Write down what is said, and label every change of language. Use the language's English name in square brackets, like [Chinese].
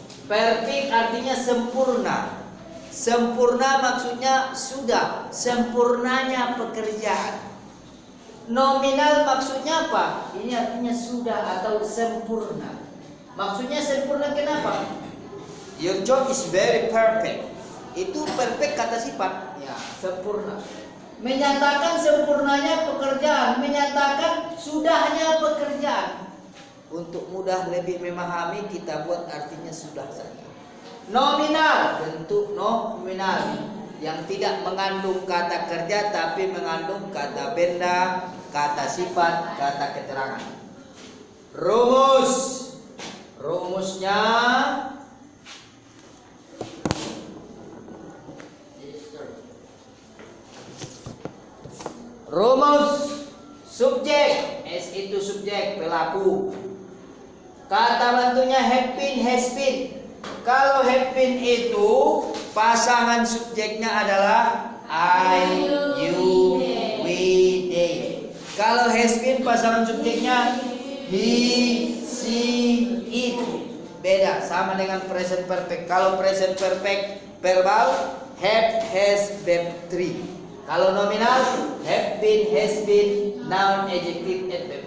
[Indonesian] Perfect artinya sempurna. Sempurna maksudnya sudah, sempurnanya pekerjaan. Nominal maksudnya apa? Ini artinya sudah atau sempurna. Maksudnya sempurna kenapa? [English] Your job is very perfect. [Indonesian] Itu perfect kata sifat. Ya, sempurna. Menyatakan sempurnanya pekerjaan, menyatakan sudahnya pekerjaan. Untuk mudah lebih memahami, kita buat artinya sudah saja. Nominal, bentuk nominal yang tidak mengandung kata kerja tapi mengandung kata benda, kata sifat, kata keterangan. Rumus. Rumusnya rumus subjek, S itu subjek, pelaku. Kata bantunya have been, has been. Kalau have been itu pasangan subjeknya adalah I, you, we, they. Kalau has been pasangan subjeknya he, she, it. Beda, sama dengan present perfect. Kalau present perfect verbal have, has, verb 3. Kalau nominal have been, has been, noun, adjective, adverb.